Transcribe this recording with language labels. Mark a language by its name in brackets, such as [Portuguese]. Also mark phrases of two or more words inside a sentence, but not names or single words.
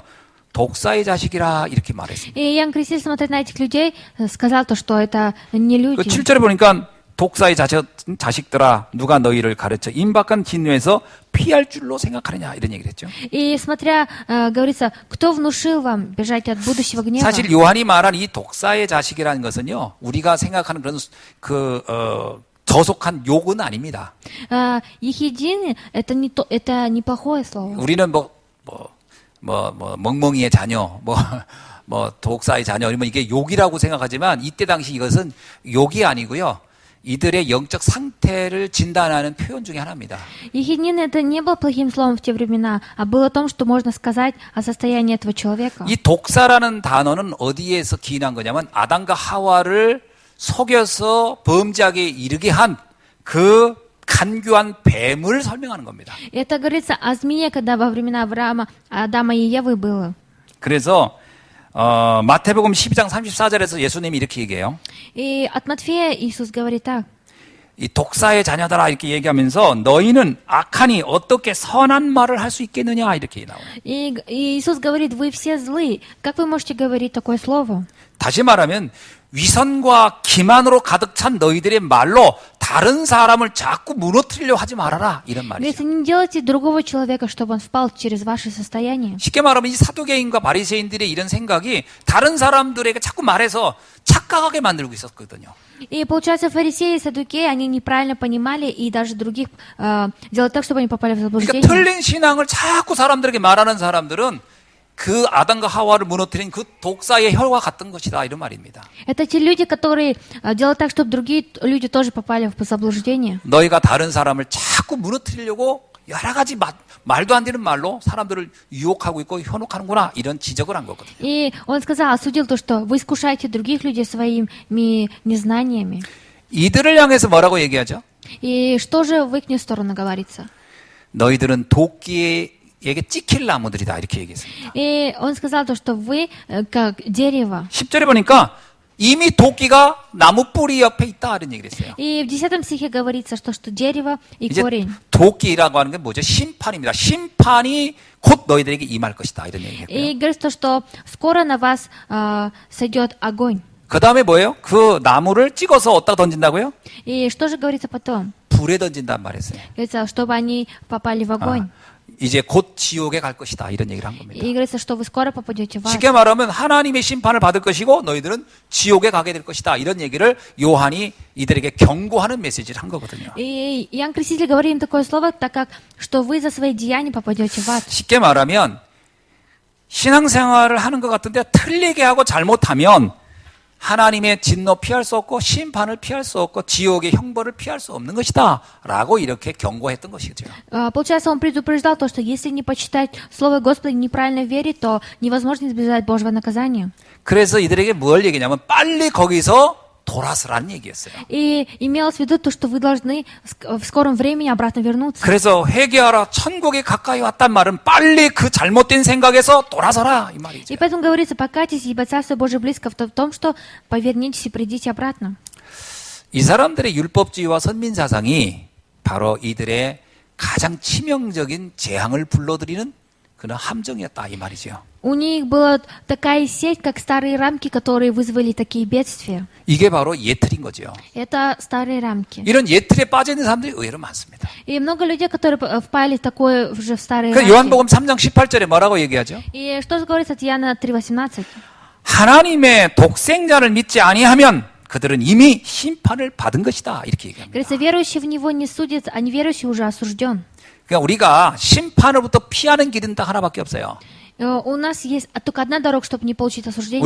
[Korean] 독사의 자식이라 이렇게 말했습니다. [Russian] И Иоанн Креститель, смотря на этих людей, сказал то, что это не [Korean] 그 [Russian] люди. [Korean] 7절에 보니까 독사의 자식들아 누가 너희를 가르쳐 임박한 진노에서 피할 줄로 생각하느냐 이런 얘기를 했죠. [Russian] И смотря, говорится, кто внушил вам бежать от будущего гнева? [Korean] 사실 요한이 말한 이 독사의 자식이라는 것은요. 우리가 생각하는 그런 저속한 욕은 아닙니다. [Russian] Ехидин, это неплохое слово. [Korean] 우리는 멍멍이의 자녀, 독사의 자녀, 이러면 이게 욕이라고 생각하지만 이때 당시 이것은 욕이 아니고요. 이들의 영적 상태를 진단하는 표현 중에 하나입니다. [Russian] Ехиднин это не было плохим словом в те времена, а было о том, что можно сказать о состоянии этого человека. [Korean] 이 독사라는 단어는 어디에서 기인한 거냐면 아담과 하와를 속여서 범죄하게 이르게 한 그 간교한 뱀을 설명하는 겁니다. [Russian] Это говорится о змее, когда во времена Адама и Евы было. [Korean] 그래서 마태복음 12장 34절에서 예수님이 이렇게 얘기해요. [Russian] И от Матфея Иисус говорит так. [Korean] 이 독사의 자녀들아 이렇게 얘기하면서 너희는 악하니 어떻게 선한 말을 할 수 있겠느냐 이렇게 나와요. [Russian] И Иисус говорит, вы все злы. Как вы можете говорить такое слово? [Korean] 다시 말하면 위선과 기만으로 가득 찬 너희들의 말로 다른 사람을 자꾸 무너뜨리려 하지 말아라 이런 [Russian] Говорится, [Korean] 말이죠. [Russian] не делайте другого человека, чтобы он впал через ваше состояние. [Korean] 쉽게 말하면 이 사두개인과 바리새인들의 이런 생각이 다른 사람들에게 자꾸 말해서 착각하게 만들고 있었거든요. [Russian] И получается, фарисеи и саддукеи, они неправильно понимали и даже других делали так, чтобы они попали в [Korean] 그러니까 [Russian] заблуждение. [Korean] 틀린 신앙을 자꾸 사람들에게 말하는 사람들은 그 아담과 하와를 무너뜨린 그 독사의 혈과 같은 것이다 이런 말입니다. [Russian] Это те люди, которые делают так, чтобы другие люди тоже попали в заблуждение. [Korean] 너희가 다른 사람을 자꾸 무너뜨리려고 여러 가지 말도 안 되는 말로 사람들을 유혹하고 있고 현혹하는구나 이런 지적을 한 거거든요. [Russian] И он сказал, осудил то, что вы искушаете других людей своими незнаниями. [Korean] 이들을 향해서 뭐라고 얘기하죠? [Russian] И что же в их сторону говорится? [Korean] 너희들은 도끼에게 찍힐 나무들이다 이렇게 얘기했습니다. [Russian] И он сказал то, что вы как дерево. [Korean] 10절에 보니까 이미 도끼가 나무 뿌리 옆에 있다 이런 얘기를 했어요. [Russian] И в 10 стихе говорится, что дерево и [Korean] 이제 [Russian] корень. [Korean] 도끼라고 하는 게 뭐죠? 심판입니다. 심판이 곧 너희들에게 임할 것이다 이런 얘기했고요. [Russian] И говорится, что скоро на вас сойдет огонь. [Korean] 그 다음에 뭐예요? 그 나무를 찍어서 어디다 던진다고요? [Russian] И что же говорится потом? [Korean] 불에 던진단 말이었어요. [Russian] Говорится, чтобы они попали в огонь. [Korean] 이제 곧 지옥에 갈 것이다. 이런 얘기를 한 겁니다. [Russian] И говорится, что вы скоро попадете в ад. [Korean] 쉽게 말하면 하나님의 심판을 받을 것이고 너희들은 지옥에 가게 될 것이다. 이런 얘기를 요한이 이들에게 경고하는 메시지를 한 거거든요. [Russian] И Иоанн Креститель говорит им такое слово, так как, что вы за свои деяния попадете в ад. [Korean] 쉽게 말하면 신앙생활을 하는 것 같은데 틀리게 하고 잘못하면 하나님의 진노 피할 수 없고 심판을 피할 수 없고 지옥의 형벌을 피할 수 없는 것이다 라고 이렇게 경고했던 것이죠. [Russian] Получается, он предупреждал то, что если не почитать Слово Господа и неправильно верить, то невозможно избежать Божьего наказания. [Korean] 그래서 이들에게 뭘 얘기냐면 빨리 거기서 돌아서라는 얘기였어요. [Russian] И имелось в виду то, что вы должны в скором времени обратно вернуться. [Korean] 그래서 회개하라 천국이 가까이 왔단 말은 빨리 그 잘못된 생각에서 돌아서라 이 말이죠. [Russian] И поэтому говорится, покайтесь, ибо Царство Божие близко в том, что повернитесь и придите обратно. [Korean] 이 사람들의 율법주의와 선민사상이 바로 이들의 가장 치명적인 재앙을 불러들이는 그런 함정이었다 이 말이죠. [Russian] У них была такая сеть, как старые рамки, которые вызвали такие бедствия. [Korean] 이게 바로 예틀인 거죠. [Russian] Это старые рамки. [Korean] 이런 예틀에 빠져 있는 사람들이 의외로 많습니다. [Russian] И много людей, которые впали в такое уже в старые [Korean] 그 [Russian] рамки. [Korean] 요한복음 3장 18절에 뭐라고 얘기하죠? [Russian] И что же говорится от Иоанна 3:18? [Korean] 하나님의 독생자를 믿지 아니하면 그들은 이미 심판을 받은 것이다 이렇게 얘기합니다. [Russian] Говорится, верующий в Него не судится, а неверующий уже осужден. [Korean] 그러니까 우리가 심판으로부터 피하는 길은 딱 하나밖에 없어요. [Russian] У нас есть только одна дорога, чтобы не получить осуждение.